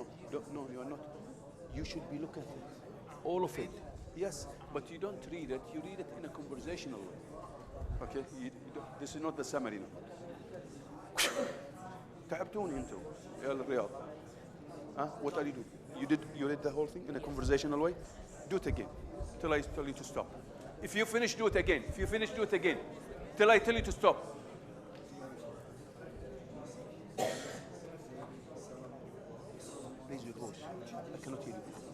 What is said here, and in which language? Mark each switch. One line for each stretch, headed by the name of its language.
English: Good. No, you are not. You should be looking at it. All of it. Yes, but you don't read it. You read it in a conversational way. Okay? This is not the summary now.
Arabic: تعبتوني انتوا يا الرياض.
English: What are you doing? You read the whole thing in a conversational way? Do it again till I tell you to stop. If you finish, do it again. Do it again till I tell you to stop. Raise your voice. I cannot hear you.